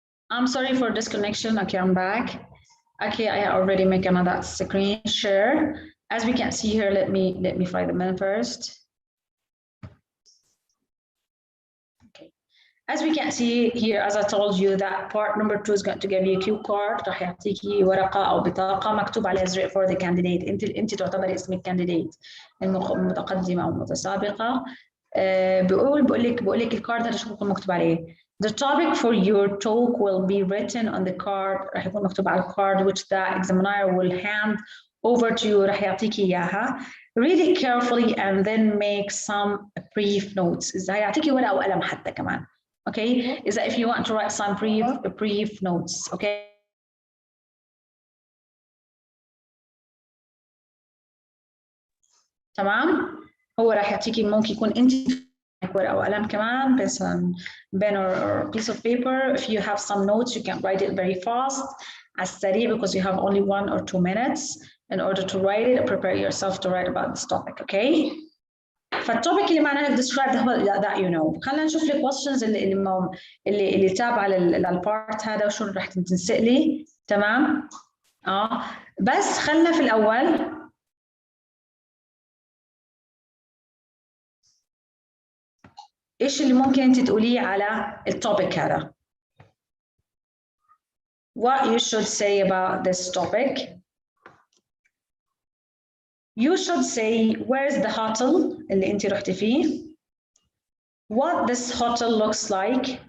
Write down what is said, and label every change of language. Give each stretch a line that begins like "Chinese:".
English: I'm sorry for disconnection. Okay, I'm back. Okay, I already make another screen share. As we can see here, let me find the menu first. Okay. As we can see here, as I told you, that part number 2 is going to give you a cue card.
Arabic: راح يعطيكي ورقة أو بطاقة مكتوب عليها زر
English: for the candidate.
Arabic: أنت تعتبري اسمك candidate المتقدمة أو المتسابقة. بقول لك الكارد هذا شو بيكون مكتوب عليه.
English: The topic for your talk will be written on the card.
Arabic: راح يكون مكتوب على الكارد
English: which the examiner will hand over to you.
Arabic: راح يعطيكي إياها.
English: Read it carefully and then make some brief notes.
Arabic: إذا هيعطيكي ورقة وقلم حتى كمان.
English: Okay, is that if you want to write some brief notes, okay?
Arabic: تمام؟ هو راح يعطيكي ممكن يكون انت ورقة وقلم كمان بس
English: pen or piece of paper. If you have some notes, you can write it very fast
Arabic: على السريع
English: because you have only 1 or 2 minutes in order to write it. Prepare yourself to write about this topic, okay?
Arabic: فالتوبيك اللي معناها
English: describe that you know.
Arabic: خلينا نشوف لك questions اللي تابعه للبارت هذا وشو رح تنسألي. تمام؟ بس خلينا في الأول إيش اللي ممكن أنت تقوليه على التوبيك هذا.
English: What you should say about this topic. You should say where's the hotel
Arabic: اللي أنت رحتي فيه.
English: What this hotel looks like.